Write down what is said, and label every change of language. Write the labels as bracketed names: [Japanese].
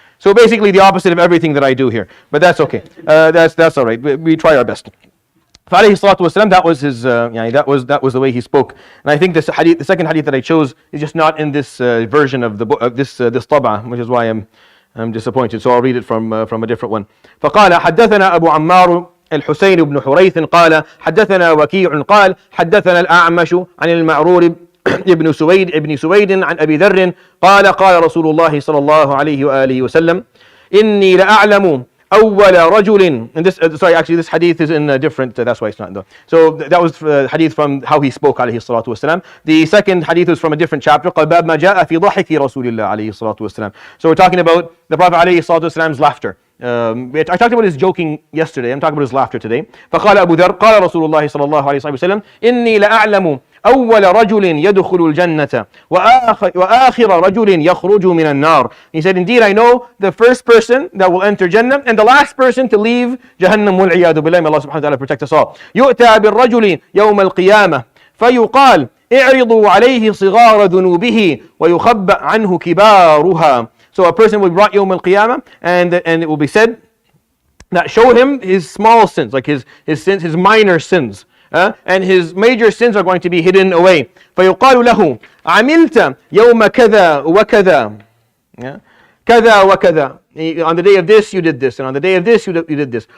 [English] So basically the opposite of everything that I do here. But that's okay. That's all right. We try our best. فعليه الصلاة والسلام, that was his, that was the way he spoke. And I think this hadith, the second hadith that I chose is just not in this version of the book, of this طبعة, which is why I'm disappointed. So I'll read it from a different one. [Arabic] فقال حدثنا أبو عمار الحسين بن حريث قال حدثنا وكيع قال حدثنا الأعمش عن المعرور ابن سويد عن أبي ذر قال قال رسول الله صلى الله عليه وآله وسلم إني لأعلم أول رجل. [English] And this this hadith is in a different, that's why it's not though. So that was hadith from how he spoke عليه الصلاة والسلام. [Arabic] The second hadith was from a different chapter قال باب ما جاء في ضحك رسول الله عليه الصلاة والسلام. [English] So we're talking about the Prophet عليه الصلاة والسلام's laughter. I talked about his joking yesterday. I'm talking about his laughter today. [Arabic] فقال أبو ذر قال رسول الله صلى الله عليه وسلم إني لأعلم أول رجل يدخل الجنة وآخر رجل يخرج من النار. [English] He said, indeed I know the first person that will enter Jannah and the last person to leave Jahannam والعياذ بالله. May Allah subhanahu wa ta'ala protect us all. [Arabic] يؤتى بالرجل يوم القيامة فيقال اعرضوا عليه صغار ذنوبه ويخبأ عنه كبارها. [English] So a person will be brought يوم القيامة and it will be said that show him his small sins, like his sins, his minor sins. And his major sins are going to be hidden away. [Arabic] فيقال له عملت يوم كذا وكذا كذا وكذا. [English] On the day of this you did this, and on the day of this you did this.